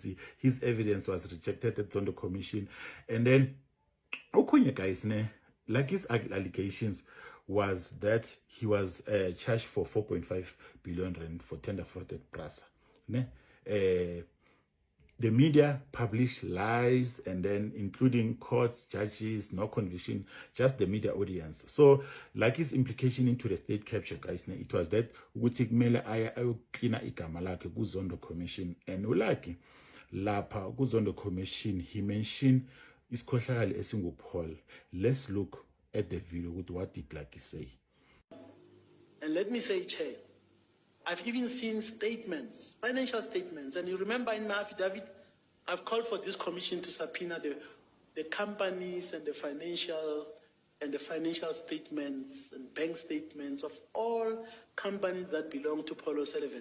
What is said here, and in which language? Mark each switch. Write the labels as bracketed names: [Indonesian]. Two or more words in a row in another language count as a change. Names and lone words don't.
[English] His evidence was rejected at Zondo Commission. And then, Okunya, guys, like his allegations was that he was charged for 4.5 billion rand for tender fraud at Prasa. The media published lies, and then including courts, judges, no conviction, just the media audience. So, like his implication into the state capture, guys, it was that [Zulu] ukuthi kumele aya ayocleana igama lakhe kuZondo Commission, [English] and [Zulu] ulaki lapha kuZondo Commission [English] he mentioned [Zulu] isikhohlakali esinguPaul. [English] Let's look at the video with what did Lucky say. And let me say, Chair, I've even seen statements, financial statements, and you remember in my affidavit, I've called for this commission to subpoena the companies and the financial statements and bank statements of all companies that belong to Paul O'Sullivan.